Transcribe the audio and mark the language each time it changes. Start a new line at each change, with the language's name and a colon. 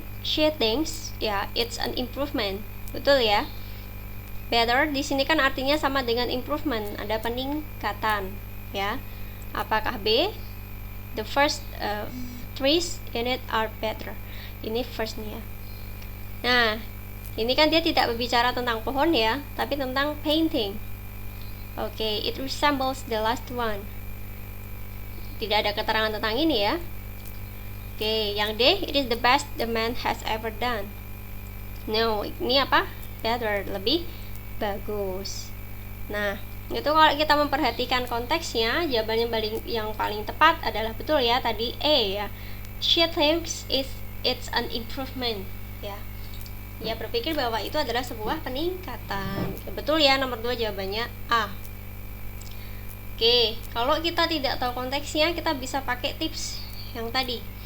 English: She thinks, ya, it's an improvement.
Indonesian: Betul ya? Better di sini kan artinya sama dengan improvement, ada peningkatan, ya. Apakah B?
English: The first trees in it are better.
Indonesian: Ini first nih ya. Nah, ini kan dia tidak berbicara tentang pohon ya, tapi tentang painting. Oke,
English: it resembles the last one.
Indonesian: Tidak ada keterangan tentang ini ya.
English: Oke, yang D, it is the best the man has ever done. No,
Indonesian: ini apa? Better, lebih bagus. Nah, itu kalau kita memperhatikan konteksnya, jawaban yang paling tepat adalah betul ya, tadi E ya.
English: She thinks it's an improvement, ya.
Indonesian: Dia berpikir bahwa itu adalah sebuah peningkatan. Betul ya, nomor 2 jawabannya A. Oke, kalau kita tidak tahu konteksnya, kita bisa pakai tips yang tadi.